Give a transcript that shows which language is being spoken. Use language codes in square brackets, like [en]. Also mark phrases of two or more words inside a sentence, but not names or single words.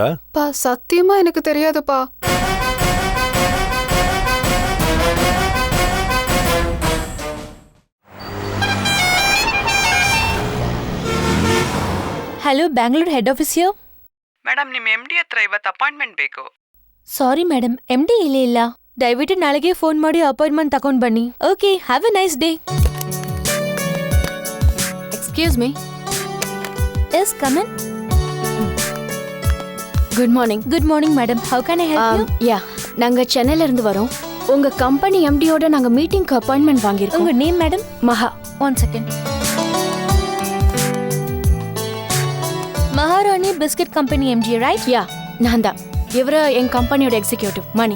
[ta] பா, சத்தியமா எனக்கு தெரியாதுப்பா. [kn] ಹಲೋ, ಬ್ಯಾಂಗ್ಳೂರ್ [en] head office [kn] ಯೋ? ಮೇಡಮ್, ನಿಮ್ಮ MD ಹತ್ರ ಇವತ್ತು ಅಪಾಯಿಂಟ್ಮೆಂಟ್ ಬೇಕು. [en] sorry madam, [kn] MD ಇಲ್ಲೇ ಇಲ್ಲ. ದಯವಿಟ್ಟು ನಾಳೆಗೆ ಫೋನ್ ಮಾಡಿ ಅಪಾಯಿಂಟ್ಮೆಂಟ್ ತಗೊಂಡ್ ಬನ್ನಿ. ಓಕೆ, [en] have a nice day. excuse me. yes, come in. good morning. good morning madam, how can I help you? [ta] யா, நாங்க சென்னையில இருந்து வரோம். உங்க கம்பெனி MDயோட நாங்க மீட்டிங்க்கு அப்பாயின்ட்மெண்ட் வாங்கியிருக்கோம். உங்க [en] name madam? [ta] மகா. [en] 1 second. Maharani Biscuit Company MD, right? [ta] யா, நான் தான். இவரு என் கம்பெனியோட எக்ஸிக்யூட்டிவ் மணி.